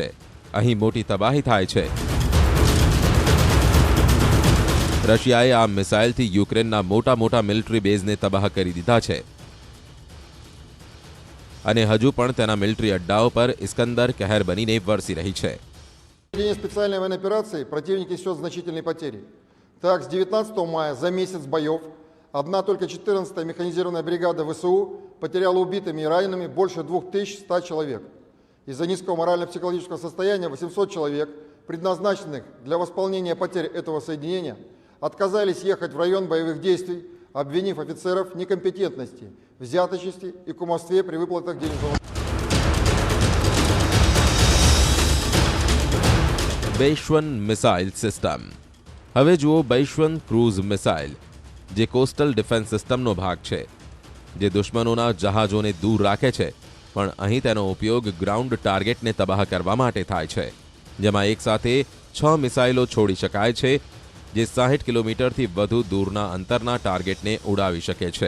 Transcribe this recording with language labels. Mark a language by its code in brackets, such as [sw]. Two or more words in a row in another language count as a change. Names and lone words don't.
[gu] અહીં મોટી તબાહી થાય છે. રશિયાએ આ મિસાઇલથી યુક્રેનના મોટા મોટા [en] military baseને [gu] તબાહ કરી દીધા છે અને હજુ પણ તેના મિલિટરી અડ્ડાઓ પર ઇસ્કંદર કહેર બનીને વરસી રહી છે. [ru] Специальной военной операции противник несет значительные потери. Так, с 19 мая за месяц боев одна только 14-я механизированная бригада ВСУ потеряла убитыми и ранеными больше 2100 человек. Из-за низкого морально-психологического состояния 800 человек, предназначенных для восполнения потерь этого соединения, отказались ехать в район боевых действий, обвинив офицеров в некомпетентности, взяточности и кумовстве при выплатах денежного. [gu] બેશ્વન [en] missile system. [gu] હવે જુઓ બેશ્વન [en] cruise missile, [gu] જે [en] coastal defence systemનો [gu] ભાગ છે, જે દુશ્મનોના જહાજોને દૂર રાખે છે. પણ અહીં તેનો ઉપયોગ [en] ground targetને [gu] તબાહ કરવા માટે થાય છે, જેમાં એક સાથે 6 મિસાઇલો છોડી શકાય છે, જે 60 કિલોમીટરથી વધુ દૂરના અંતરના ટાર્ગેટને ઉડાવી શકે છે.